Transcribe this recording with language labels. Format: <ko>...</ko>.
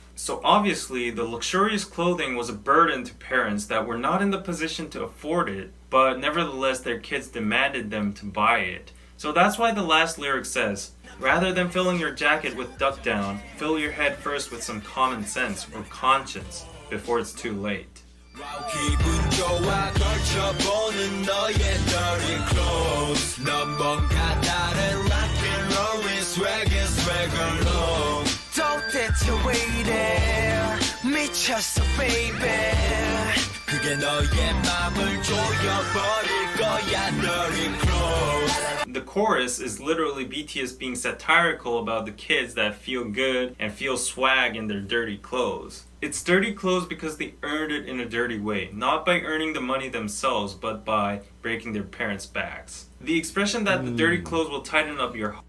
<en>So obviously, the luxurious clothing was a burden to parents that were not in the position to afford it, but nevertheless their kids demanded them to buy it. So that's why the last lyric says, rather than filling your jacket with duck down, fill your head first with some common sense or conscience before it's too late.</en> <ko>기분 좋아 걸쳐보는 너의</ko> <en>dirty clothes</en> <ko>넌 뭔가 다른 rock and roll의</ko> <en>swagger low</en> <ko>도대체 왜 이래 미쳤어 baby 그게 너의 맘을 조여버릴 거야 dirty clothes.</ko> <en>The chorus is literally BTS being satirical about the kids that feel good and feel swag in their dirty clothes. It's dirty clothes because they earned it in a dirty way, not by earning the money themselves, but by breaking their parents' backs. The expression that the dirty clothes will tighten up your...</en>